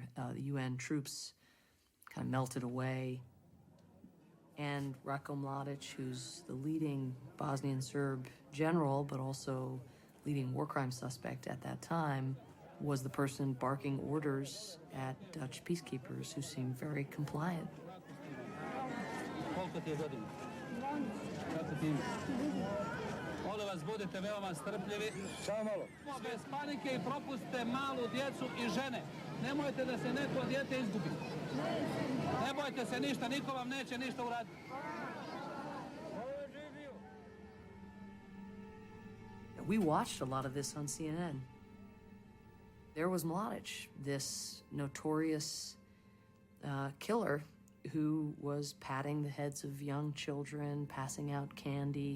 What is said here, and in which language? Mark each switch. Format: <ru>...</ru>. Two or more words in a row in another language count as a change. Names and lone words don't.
<en>The UN troops kind of melted away. And Ratko Mladic, who's the leading Bosnian Serb general, but also leading war crime suspect at that time, was the person barking orders at Dutch peacekeepers who seemed very compliant.</en> <sr>Molim vas, budite veoma strpljivi. Samo malo. Bez panike i propustite malu djecu i žene. Nemojte da se neko dijete izgubi. Ne bojte se ništa, niko vam neće ništa uraditi.</sr> <en>We watched a lot of this on CNN. There was Mladic, this notorious killer who was patting the heads of young children, passing out candy.</en>